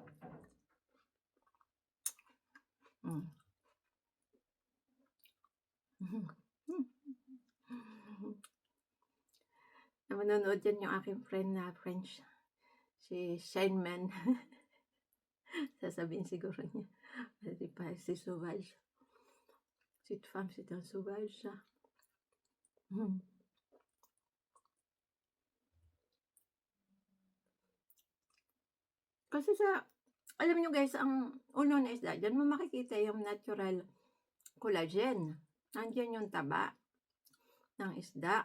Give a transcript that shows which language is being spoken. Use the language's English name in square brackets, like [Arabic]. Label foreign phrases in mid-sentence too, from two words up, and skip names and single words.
[Filipino] Manonood yan yung aking friend na French. Si Shineman. Sasabihin siguro niya. Si Sauvage. [French] Cette femme, c'est un sauvage. [Filipino] Kasi alam nyo guys, ang ulo na isda, dyan mo makikita yung [English] natural collagen. [Filipino] Nandiyan yung taba ng isda.